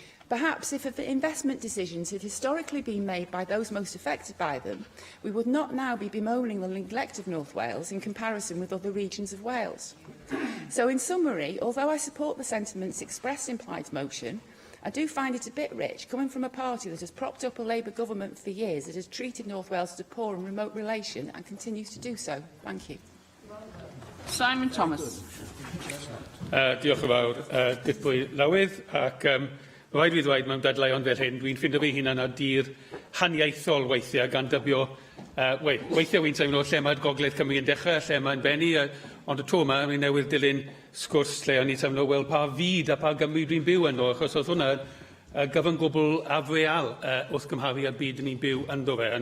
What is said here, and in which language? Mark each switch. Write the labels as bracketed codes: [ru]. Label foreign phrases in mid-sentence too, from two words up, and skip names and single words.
[en] Perhaps if investment decisions had historically been made by those most affected by them, we would not now be bemoaning the neglect of North Wales in comparison with other regions of Wales. So in summary, although I support the sentiments expressed in Plaid's motion, I do find it a bit rich, coming from a party that has propped up a Labour government for years, that has treated North Wales as a poor and remote relation and continues to do so. Thank you. Simon Thomas. [cy] Diolch yn fawr, Dipwy Lawydd, ac rhaid fi ddweud mewn dadleuon fel hyn, dwi'n ffindo fi hunan ar dir haniaethol weithiau gan dybio, weithiau wy'n teimlo lle mae'r Gogledd Cymru yn dechrau, lle mae'n benni, ond y tro yma, mi newydd dilyn sgwrs lle o'n i teimlo, wel, pa fyd a pa Gymru dwi'n byw yno, achos oedd hwnna gyfan gwbl afreal wrth gymharu â'r byd ni'n byw ynddo fe.